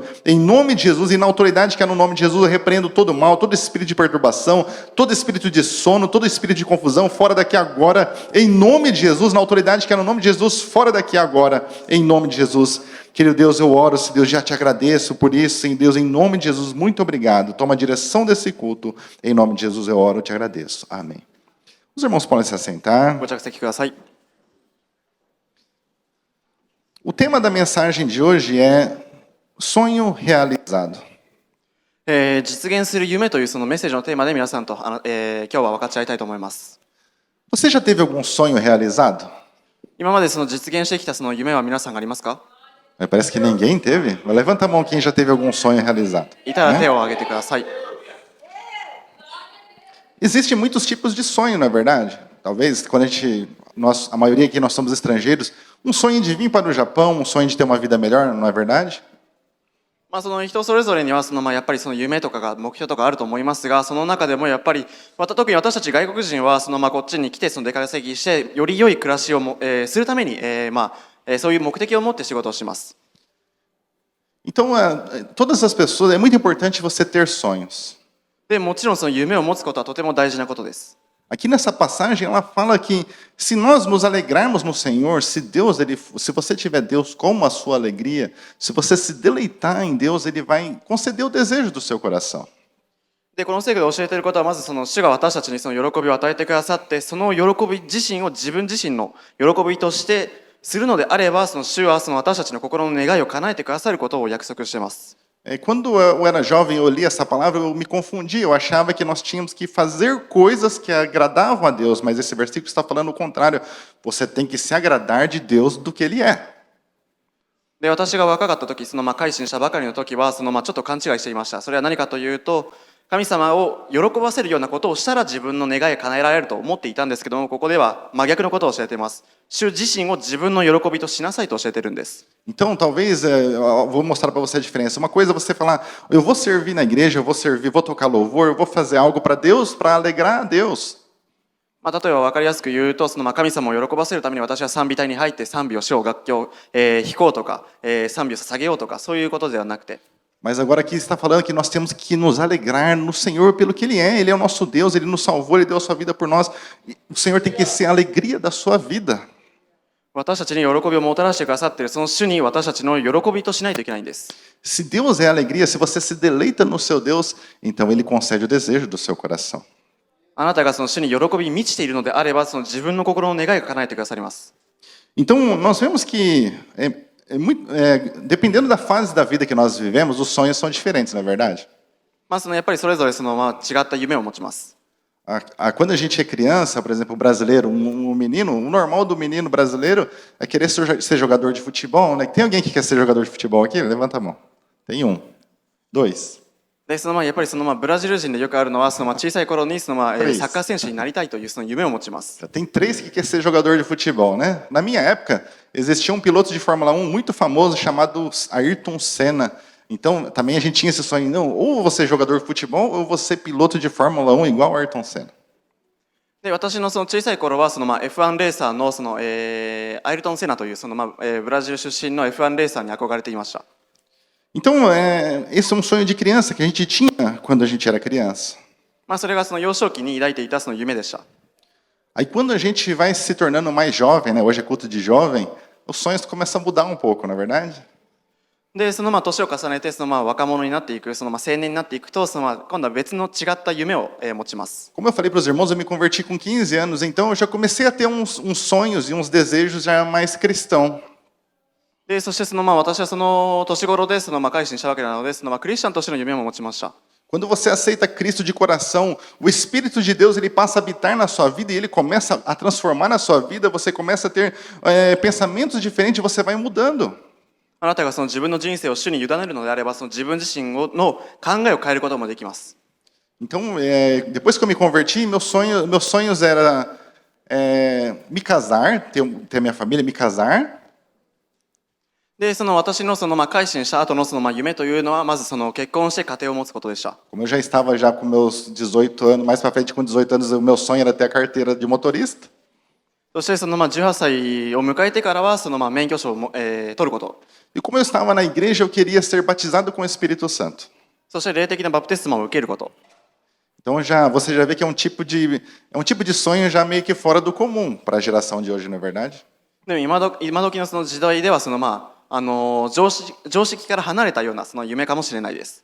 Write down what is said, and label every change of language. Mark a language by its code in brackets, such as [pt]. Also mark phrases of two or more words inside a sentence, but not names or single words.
[pt] Em nome de Jesus e na autoridade que há no nome de Jesus, eu repreendo todo mal, todo espírito de perturbação, todo espírito de sono, todo espírito de confusão, fora daqui agora, em nome de Jesus, na autoridade que há no nome de Jesus, fora daqui agora, em nome de Jesus. Querido Deus, eu oro, se Deus, já te agradeço por isso, em Deus, em nome de Jesus, muito obrigado. Toma a direção desse culto, em nome de Jesus eu oro, eu te agradeço. Amém. Os irmãos podem se assentar. [ja] ご着席ください。 [pt] O tema da mensagem de hoje é sonho realizado. [ja] 実現する夢というそのメッセージのテーマで皆さんと、今日は分かち合いたいと思います。 [pt] Você já teve algum sonho realizado? [ja] 今までその実現してきたその夢は皆さんがありますか？ [pt] Parece que ninguém teve. Levanta a mão quem já teve algum sonho realizado. [ja] いたら [pt] Né? [ja] 手を挙げてください。 [pt] Existem muitos tipos de sonho, não é verdade? Talvez quando a maioria aqui nós somos estrangeiros, um sonho de vir para o Japão, um sonho de ter uma vida melhor, não é verdade? [ja] まあその人それぞれにはやっぱりその夢とかが目標とかあると思いますが、その中でもやっぱり特に私たち外国人はこっちに来て出稼ぎしてより良い暮らしをするために、そういう目的を持って仕事をします。 [pt] Então, todas as pessoas, é muito importante você ter sonhos. [ja] でもちろんその夢を持つことはとても大事なことです。 [pt] Aqui nessa passagem ela fala que se nós nos alegrarmos no Senhor, se você tiver Deus como a sua alegria, se você se deleitar em Deus, Ele vai conceder o desejo do seu coração. [ja] でこの聖句で教えていることはまず主が私たちにその喜びを与えてくださって、その喜び自身を自分自身の喜びとしてするのであれば、主は私たちの心の願いを叶えてくださることを約束しています。 [pt] Quando eu era jovem, eu li essa palavra, eu me confundi. Eu achava que nós tínhamos que fazer coisas que agradavam a Deus, mas esse versículo está falando o contrário. Você tem que se agradar de Deus do que Ele é. [ja] で私が若かった時、改心したばかりの時はちょっと勘違いしていました。それは何かというと、神様を喜ばせるようなことをしたら自分の願いが叶えられると思っていたんですけども、ここでは真逆のことを教えています。主自身を自分の喜びとしなさいと教えているんです。 [pt] Então, talvez, vou mostrar para você a diferença. Uma coisa é você falar, eu vou servir na igreja, eu vou servir, vou tocar louvor, eu vou fazer algo para Deus, para alegrar a Deus. [ja] 例えば分かりやすく言うと、神様を喜ばせるために私は賛美隊に入って賛美をしよう、楽器を弾こうとか、賛美を捧げようとか、そういうことではなくて。 [pt] Mas agora aqui está falando que nós temos que nos alegrar no Senhor pelo que Ele é. Ele é o nosso Deus, Ele nos salvou, Ele deu a sua vida por nós. O Senhor tem que ser a alegria da sua vida. [ja] 私たちに喜びをもたらしてくださっているその主に私たちの喜びとしないといけないんです。 [pt] Se Deus é a alegria, se você se deleita no seu Deus, então Ele concede o desejo do seu coração. [ja] あなたが主に喜びに満ちているのであれば、自分の心の願いが叶えてくださります。 [pt] Então, nós vemos que dependendo da fase da vida que nós vivemos, os sonhos são diferentes, não é verdade? [ja] やっぱりそれぞれ違った夢を持ちます。 [pt] Quando a gente é criança, por exemplo, o brasileiro, um menino, o normal do menino brasileiro é querer ser jogador de futebol, né? Tem alguém que quer ser jogador de futebol aqui? Levanta a mão. Tem um. Dois. [ja] でやっぱりブラジル人でよくあるのは小さい頃にサッカー選手になりたいという夢を持ちます。 [pt] Tem três que quer ser jogador de futebol, né? Na minha época, existia um piloto de Fórmula 1 muito famoso chamado Ayrton Senna. Então, também a gente tinha esse sonho, não, ou você é jogador de futebol ou você é piloto de Fórmula 1 igual Ayrton Senna. [ja] で私の小さい頃はF1 レーサーのアイルトン・セナというブラジル出身の F1 レーサーに憧れていました。 [pt] Então, esse é um sonho de criança que a gente tinha quando a gente era criança. [ja] それが幼少期に抱いていた夢でした。 [pt] Aí quando a gente vai se tornando mais jovem, né? Hoje é culto de jovem, os sonhos começam a mudar um pouco, não é verdade? [ja] で年を重ねて若者になっていく青年になっていくと今度は別の違った夢を持ちます。 [pt] Como eu falei para os irmãos, eu me converti com 15 anos, então eu já comecei a ter uns sonhos e uns desejos já mais cristãos. [ja] でそして私は年頃で改心したわけなのでクリスチャンとしての夢も持ちました。 [pt] Quando você aceita Cristo de coração, o Espírito de Deus ele passa a habitar na sua vida e ele começa a transformar na sua vida, você começa a ter pensamentos diferentes, você vai mudando. [ja] あなたが自分の人生を主に委ねるのであれば自分自身の考えを変えることもできます。 [pt] Então, depois que eu me converti, meus sonhos era me casar, ter minha família, me casar. [ja] で私の改心した後の夢というのはまず結婚して家庭を持つことでした。 [pt] Como eu já estava já com meus 18 anos, mais para frente com 18 anos, o meu sonho era ter a carteira de motorista. [ja] そして18歳を迎えてからは免許証を取ること。 [pt] E como eu estava na igreja, eu queria ser batizado com o Espírito Santo. [ja] そして霊的なバプテスマを受けること。 [pt] Então você já vê que é um tipo de sonho já meio que fora do comum para a geração de hoje, não é verdade? [ja] でも今時の時代では常識から離れたような夢かもしれないです。